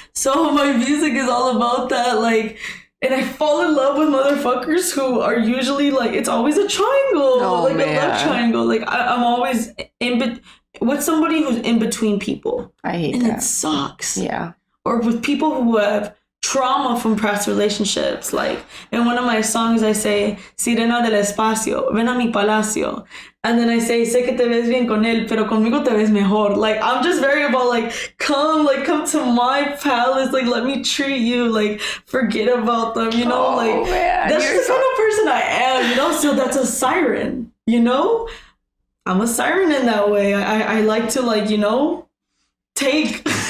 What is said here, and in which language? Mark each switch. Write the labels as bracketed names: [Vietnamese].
[English] So my music is all about that. Like, and I fall in love with motherfuckers who are usually like, it's always a triangle. A love triangle. Like, I'm always with somebody who's in between people. I hate and that. And it sucks. Yeah. Or with people who have trauma from past relationships. Like, in one of my songs, I say, [Spanish] Sirena del Espacio, ven a mi palacio. [English] And then I say, [Spanish] sé que te ves bien con él, pero conmigo te ves mejor. [English] Like, I'm just very about, like, come to my palace. Like, let me treat you. Like, forget about them, you know? Man, that's just the kind of person I am, you know? So that's a siren, you know? I'm a siren in that way. I like to, like, you know, take.